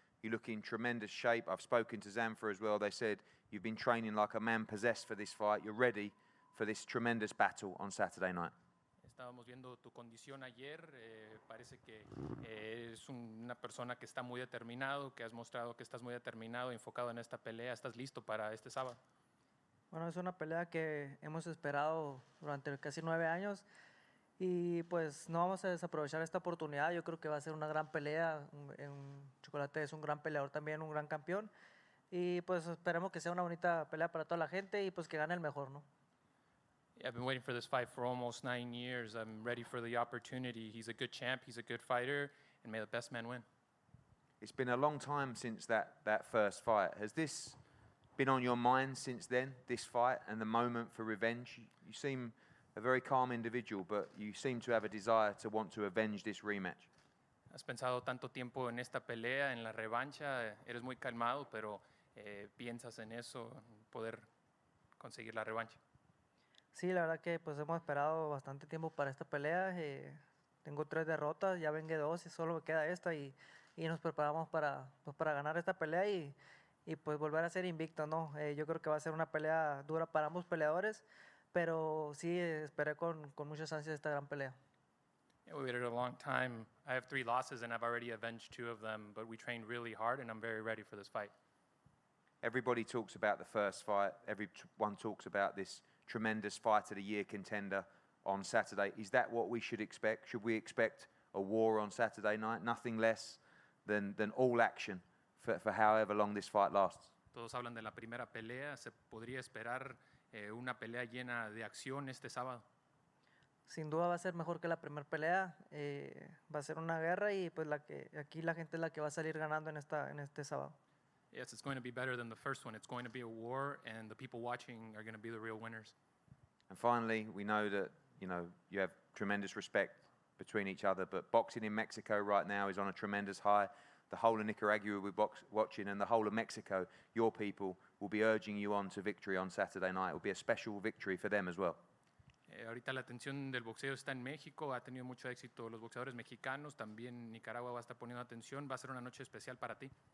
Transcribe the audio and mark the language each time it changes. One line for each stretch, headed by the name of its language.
English: You look in tremendous shape. I've spoken to Zamfa as well. They said you've been training like a man possessed for this fight. You're ready for this tremendous battle on Saturday night.
Spanish: Estábamos viendo tu condición ayer. Parece que eres una persona que está muy determinado, que has mostrado que estás muy determinado, enfocado en esta pelea. ¿Estás listo para este sábado? Bueno, es una pelea que hemos esperado durante casi 9 años y pues no vamos a desaprovechar esta oportunidad. Yo creo que va a ser una gran pelea. Chocolate es un gran peleador también, un gran campeón y pues esperemos que sea una bonita pelea para toda la gente y pues que gane el mejor, ¿no?
English: I've been waiting for this fight for almost 9 years. I'm ready for the opportunity. He's a good champ, he's a good fighter, and may the best man win. It's been a long time since that first fight. Has this been on your mind since then, this fight and the moment for revenge? You seem a very calm individual, but you seem to have a desire to want to avenge this rematch.
Spanish: Has pensado tanto tiempo en esta pelea, en la revancha. Eres muy calmado, pero piensas en eso, en poder conseguir la revancha. Sí, la verdad que pues hemos esperado bastante tiempo para esta pelea. Tengo 3 derrotas, ya vengué 2 y solo me queda esta y nos preparamos pues, para ganar esta pelea y pues volver a ser invicto, ¿no? Yo creo que va a ser una pelea dura para ambos peleadores, pero sí esperé con muchas ansias esta gran pelea.
English: Yeah, we waited a long time. I have 3 losses and I've already avenged 2 of them, but we trained really hard and I'm very ready for this fight. Everybody talks about the first fight. Everyone talks about this tremendous fight of the year contender on Saturday. Is that what we should expect? Should we expect a war on Saturday night? Nothing less than all action for however long this fight lasts.
Spanish: Todos hablan de la primera pelea. ¿Se podría esperar una pelea llena de acción este sábado? Sin duda va a ser mejor que la primera pelea, va a ser una guerra y pues aquí la gente es la que va a salir ganando en este sábado.
English: Yes, it's going to be better than the first one. It's going to be a war, and the people watching are going to be the real winners. And finally, we know that you have tremendous respect between each other, but boxing in Mexico right now is on a tremendous high. The whole of Nicaragua will be watching, and the whole of Mexico, your people, will be urging you on to victory on Saturday night. It will be a special victory for them as well.
Spanish: Ahorita la atención del boxeo está en México, ha tenido mucho éxito los boxeadores mexicanos, también Nicaragua va a estar poniendo atención, va a ser una noche especial para ti.